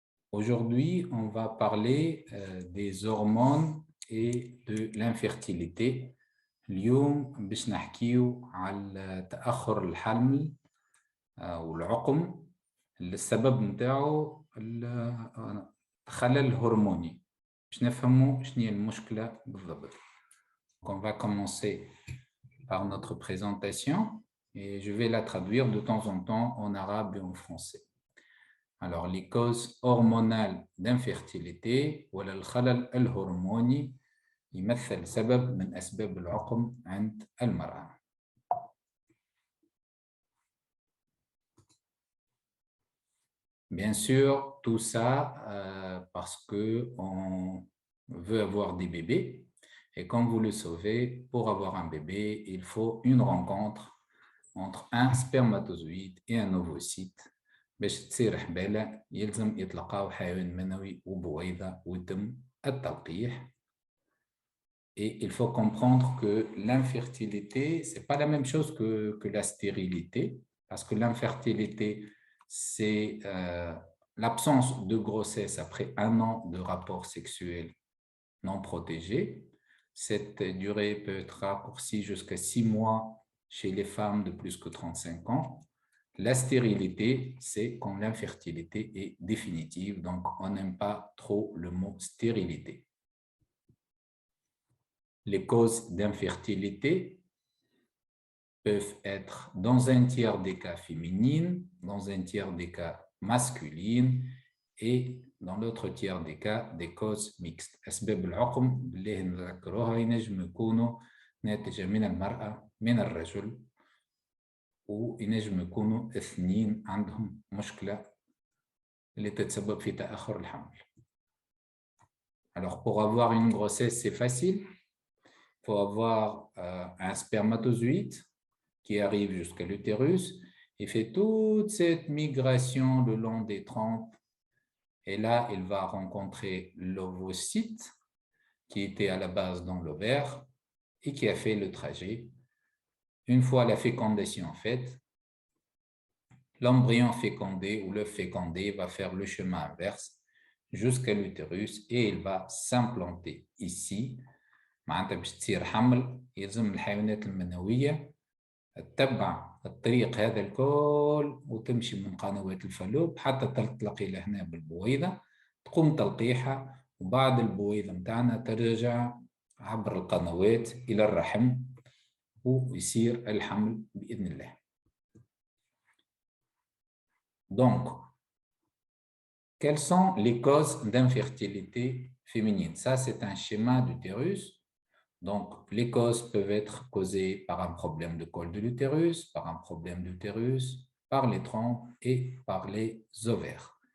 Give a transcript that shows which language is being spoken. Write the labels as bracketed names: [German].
[French] Aujourd'hui, on va parler des hormones et de l'infertilité. [Arabic] اليوم باش نحكيو على تأخر الحمل والعقم. السبب نتاعو الخلل الهرموني. باش نفهموا شنو هي المشكلة بالضبط. [French] On va commencer par notre présentation et je vais la traduire de temps en temps en arabe et en français. Alors, les causes hormonales d'infertilité [Arabic] ولا الخلل الهرموني يمثل سبب من أسباب العقم عند المرأة. [French] Bien sûr, tout ça parce qu'on veut avoir des bébés. Et comme vous le savez, pour avoir un bébé, il faut une rencontre entre un spermatozoïde et un ovocyte. [Arabic] باش تصير حبالة يلزم يتلقاو حيوان منوي وبويضة ويتم التلقيح. [French] Et il faut comprendre que l'infertilité, ce n'est pas la même chose que la stérilité, parce que l'infertilité, c'est l'absence de grossesse après 1 an de rapport sexuel non protégé. Cette durée peut être raccourcie jusqu'à 6 mois chez les femmes de plus que 35 ans. La stérilité, c'est quand l'infertilité est définitive, donc on n'aime pas trop le mot stérilité. Les causes d'infertilité peuvent être dans un tiers des cas féminines, dans un tiers des cas masculines et dans l'autre tiers des cas des causes mixtes. [Arabic] أسباب العقم اللي نذكروها ينجم يكونوا ناتجة من المرأة من الرجل وينجم يكونوا اثنين عندهم مشكلة اللي تتسبب في تأخر الحمل. [French] Alors pour avoir une grossesse, c'est facile. Il faut avoir un spermatozoïde qui arrive jusqu'à l'utérus. Il fait toute cette migration le long des trompes. Et là, il va rencontrer l'ovocyte qui était à la base dans l'ovaire et qui a fait le trajet. Une fois la fécondation faite, l'embryon fécondé ou l'œuf fécondé va faire le chemin inverse jusqu'à l'utérus et il va s'implanter ici. [Arabic] معناتها باش تصير حمل يلزم الحيوانات المنوية تتبع الطريق هذا الكل وتمشي من قنوات الفالوب حتى تلتقي لهنا بالبويضة تقوم تلقيحها وبعد البويضة متاعنا ترجع عبر القنوات إلى الرحم ويصير الحمل بإذن الله. [French] Donc, quelles sont les causes d'infertilité féminine? Ça, c'est un schéma d'utérus. Donc, les causes peuvent être causées par un problème de col de l'utérus, par un problème d'utérus, par les trompes et par les ovaires.